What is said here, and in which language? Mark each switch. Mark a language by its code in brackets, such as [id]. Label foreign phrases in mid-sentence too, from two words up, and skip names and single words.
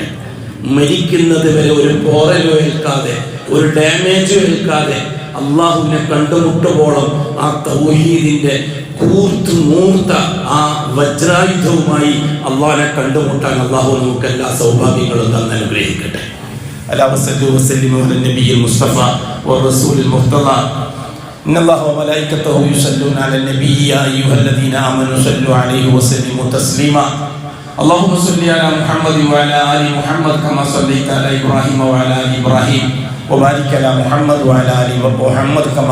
[ml] മരിക്കുന്നത് വരെ ഒരു പോറലോ ഏൽക്കാതെ, ഒരു ഡാമേജോ ഏൽക്കാതെ അള്ളാഹുവിനെ കണ്ടുമുട്ടുമ്പോളം ആ തൗഹീദിന്റെ മൂർത്ത ആ വജ്രായുധവുമായി അള്ളാഹിനെ കണ്ടുമുട്ടാൻ അള്ളാഹു നമുക്ക് എല്ലാ സൗഭാഗ്യങ്ങളും തന്നെ അനുഗ്രഹിക്കട്ടെ. [ar] മുസ്തഫ والرسول المرتضى إن الله وملائكته يصلون على النبي يا أيها الذين آمنوا صلوا عليه وسلموا تسليما اللهم صل على محمد وعلى آل محمد كما صليت على إبراهيم وعلى آل إبراهيم وبارك على محمد وعلى آل محمد كما